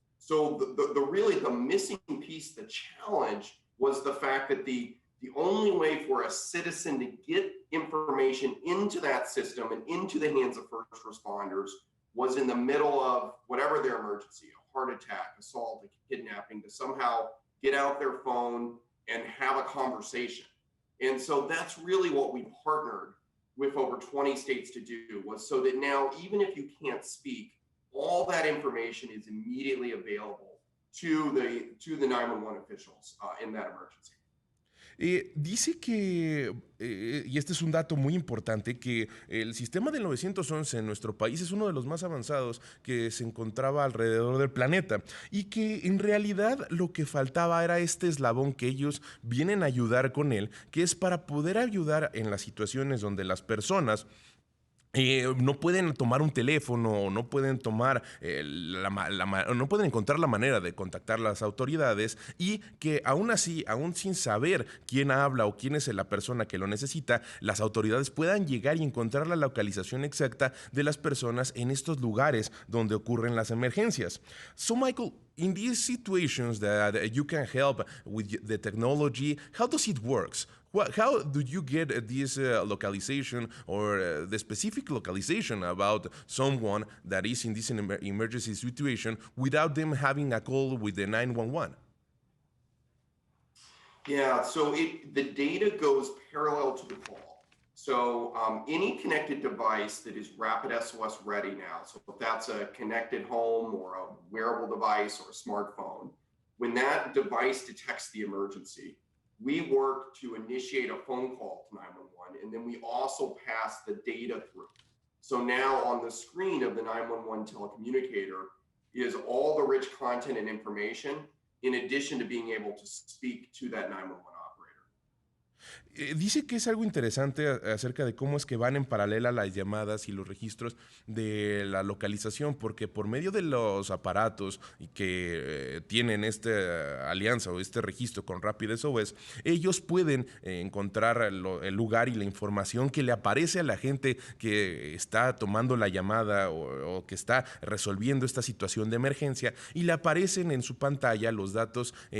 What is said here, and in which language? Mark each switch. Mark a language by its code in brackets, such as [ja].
[en] So the missing piece, the challenge, was the fact that the only way for a citizen to get information into that system and into the hands of first responders was in the middle of whatever their emergency, a heart attack, assault, a kidnapping, to somehow get out their phone and have a conversation. And so that's really what we partnered with over 20 states to do, was so that now, even if you can't speak, all that information is immediately available to the 911 officials in that emergency. [es] Dice que, y este es un dato muy importante, que el sistema del 911 en nuestro país es uno de los más avanzados que se encontraba alrededor del planeta y que en realidad lo que faltaba era este eslabón que ellos vienen a ayudar con él, que es para poder ayudar en las situaciones donde las personas no pueden tomar un teléfono, no pueden tomar, no pueden encontrar la manera de contactar a las autoridades y que aún así, aún sin saber quién habla o quién es la persona que lo necesita, las autoridades puedan llegar y encontrar la localización exacta de las personas en estos lugares donde ocurren las emergencias. [en] So, Michael, in these situations that you can help with the technology, how does it work? How do you get this localization or the specific localization about someone that is in this emergency situation without them having a call with the 911? Yeah, so the data goes parallel to the call. So any connected device that is RapidSOS ready now, so if that's a connected home or a wearable device or a smartphone, when that device detects the emergency, we work to initiate a phone call to 911, and then we also pass the data through. So now on the screen of the 911 telecommunicator is all the rich content and information, in addition to being able to speak to that 911 operator. [es] Dice que es algo interesante acerca de cómo es que van en paralela las llamadas y los registros de la localización, porque por medio de los aparatos que tienen esta alianza o este registro con RapidSOS, ellos pueden encontrar el lugar y la información que le aparece a la gente que está tomando la llamada o que está resolviendo esta situación de emergencia y le aparecen en su pantalla los datos